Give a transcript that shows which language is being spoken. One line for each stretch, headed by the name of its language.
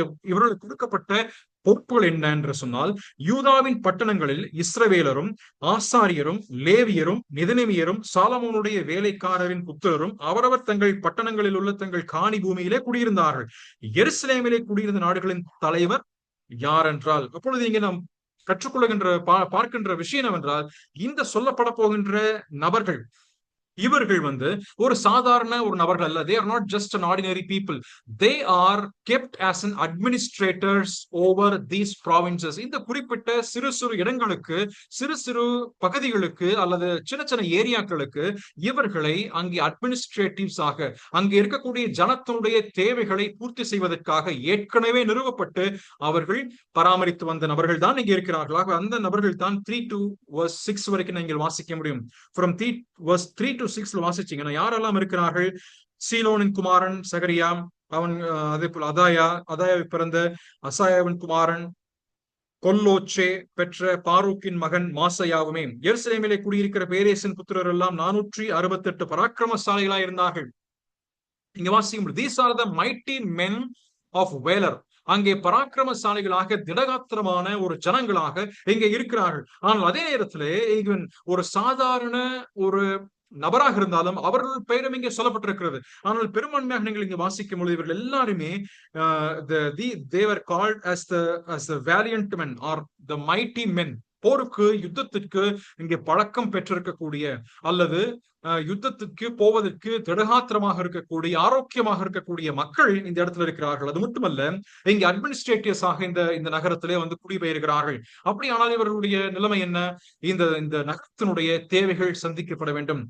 Tamil: இவர்களுக்கு கொடுக்கப்பட்ட பொறுப்புகள் என்ன என்று சொன்னால், யூதாவின் பட்டணங்களில் இஸ்ரவேலரும் ஆசாரியரும் லேவியரும் நெதனேமியரும் சாலமோனுடைய வேலைக்காரரின் புத்திரரும் அவரவர் தங்கள் பட்டணங்களில் உள்ள தங்கள் காணி பூமியிலே குடியிருந்தார்கள். எருசலேமிலே குடியிருந்த நாடுகளின் தலைவர் யார் என்றால், அப்பொழுது இங்கே நாம் கற்றுக்கொள்கின்ற பார்க்கின்ற விஷயம் என்னவென்றால், இந்த சொல்லப்பட போகின்ற நபர்கள், இவர்கள் ஒரு சாதாரண ஒரு நபர்கள் அல்ல.
English: They are not just an ordinary people. They are kept as an administrators over these provinces.
Tamil: இந்த குறிப்பிட்ட சிறு சிறு இடங்களுக்கு, சிறு சிறு பகுதிகளுக்கு அல்லது சின்ன சின்ன ஏரியாக்களுக்கு இவர்களை அங்கே அட்மினிஸ்ட்ரேட்டிவ்ஸ் ஆக, அங்கே இருக்கக்கூடிய ஜனத்தினுடைய தேவைகளை பூர்த்தி செய்வதற்காக ஏற்கனவே நிறுவப்பட்டு அவர்கள் பராமரித்து வந்த நபர்கள் தான் இங்கே இருக்கிறார்களாக. அந்த நபர்கள் தான்
English: 3 to verse 6
Tamil: வரைக்கும் நீங்கள் வாசிக்க முடியும்.
English: From verse 3 to 6
Tamil: வாசிச்சீங்கன்னா யாரெல்லாம் இருக்கிறார்கள்? சீலோனின் குமாரன் சகரியா, அவன் அதே போல அதாயாவை பிறந்த அசாயாவின் குமாரன் கொல்லோச்சே பெற்ற பாரூக்கின் மகன் மாசையாவுமே. எருசலேமிலே குடியிருக்கிற பேரேசின் புத்திரர் எல்லாம் 468 பராக்கிரமசாலிகளாய் இருந்தார்கள். இங்க வாசிக்கும்
English: these are the mighty men of valor.
Tamil: அங்கே பராக்கிரமசாலிகளாக, திடகாத்திரமான ஒரு ஜனங்களாக இங்கே இருக்கிறார்கள். ஆனால் அதே நேரத்திலே ஒரு சாதாரண ஒரு நபராக இருந்தாலும் அவர்கள் பெயரும் இங்கே சொல்லப்பட்டிருக்கிறது. ஆனால் பெரும்பான்மையாக நீங்கள் இங்கே வாசிக்கும் பொழுது இவர்கள் எல்லாருமே
English: they were called as the valiant men or the mighty men.
Tamil: போருக்கு, யுத்தத்திற்கு இங்கே பழக்கம் பெற்றிருக்கக்கூடிய அல்லது யுத்தத்துக்கு போவதற்கு திடகாத்திரமாக இருக்கக்கூடிய, ஆரோக்கியமாக இருக்கக்கூடிய மக்கள் இந்த இடத்துல இருக்கிறார்கள். அது மட்டுமல்ல, இங்க அட்மினிஸ்ட்ரேட்டிவ்ஸ் ஆக இந்த நகரத்திலே குடிபெயர்கிறார்கள். அப்படியானால் இவர்களுடைய நிலைமை என்ன? இந்த நகரத்தினுடைய தேவைகள் சந்திக்கப்பட வேண்டும்.